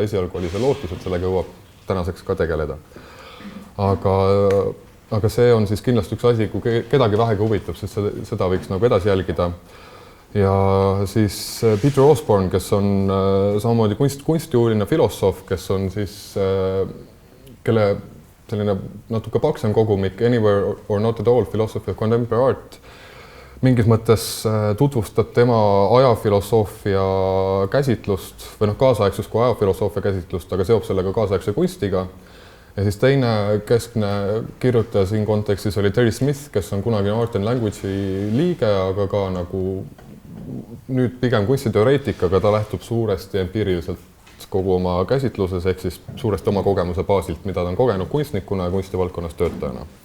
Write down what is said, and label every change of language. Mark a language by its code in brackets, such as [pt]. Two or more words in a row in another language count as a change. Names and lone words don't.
[et] Esialgu oli see lootus, et sellega jõuab tänaseks ka tegeleda. Aga see on siis kindlasti üks asi, kui kedagi vähegi huvitab, siis seda võiks nagu edasi jälgida. Ja siis Peter Osborne, kes on samamoodi kunstiuuriline filosoof, kes on siis, kelle selline natuke paksem kogumik Anywhere or Not at All Philosophy of Contemporary Art mingis mõttes tutvustab tema ajafilosoofia käsitlust või kaasaegsus kui ajafilosoofia käsitlust, aga seob sellega kaasaegse kunstiga. Ja siis teine keskne kirjutaja siin kontekstis oli Terry Smith, kes on kunagi Art and Language'i liige, aga ka nagu nüüd pigem kunstiteoreetik, aga ta lähtub suuresti empiiriliselt kogu oma käsitluses, ehk siis suuresti oma kogemuse baasilt, mida ta on kogenud kunstnikuna ja kunstivaldkonnas töötajana.